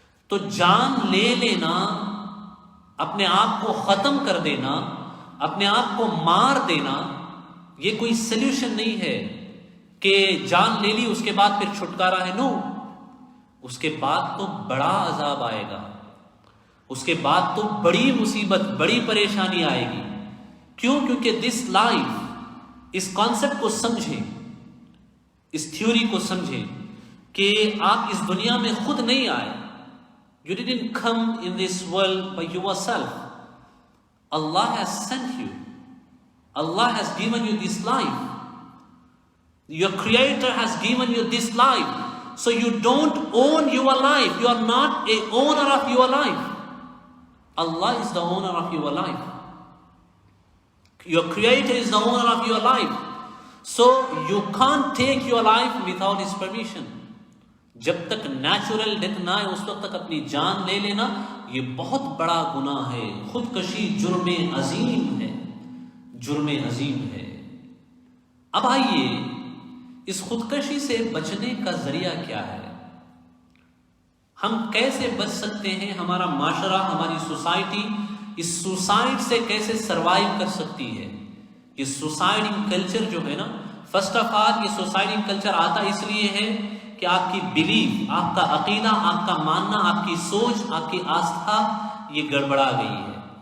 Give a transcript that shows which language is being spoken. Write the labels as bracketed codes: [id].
[ur] تو جان لے لینا، اپنے آپ کو ختم کر دینا، اپنے آپ کو مار دینا، یہ کوئی سلیوشن نہیں ہے کہ جان لے لی اس کے بعد پھر چھٹکارا ہے. نو، اس کے بعد تو بڑا عذاب آئے گا، اس کے بعد تو بڑی مصیبت، بڑی پریشانی آئے گی. کیوں؟ کیونکہ [en] this life, [ur] اس کانسیپٹ کو سمجھیں، اس تھیوری کو سمجھیں کہ آپ اس دنیا میں خود نہیں آئے. [en] You didn't come in this world by yourself. Allah has sent you. Allah has given you this life. Your Creator has given you this life. So you don't own your life. You are not a owner of your life. Allah is the owner of your life. Your Creator is the owner of your life. So you can't take your life without His permission. [ur] جب تک natural death نہ آئے اس وقت تک اپنی جان لے لینا یہ بہت بڑا گناہ ہے. خودکشی جرم عظیم ہے، جرم عظیم ہے. اب آئیے اس خودکشی سے بچنے کا ذریعہ کیا ہے؟ ہم کیسے بچ سکتے ہیں؟ ہمارا معاشرہ، ہماری سوسائٹی اس سوسائڈ سے کیسے سروائیو کر سکتی ہے؟ یہ سوسائڈنگ کلچر جو ہے نا، [en] first of all [ur] یہ سوسائڈنگ کلچر آتا اس لیے ہے کہ آپ کی بلیف، آپ کا عقیدہ، آپ کا ماننا، آپ کی سوچ، آپ کی آستھا یہ گڑبڑا گئی ہے.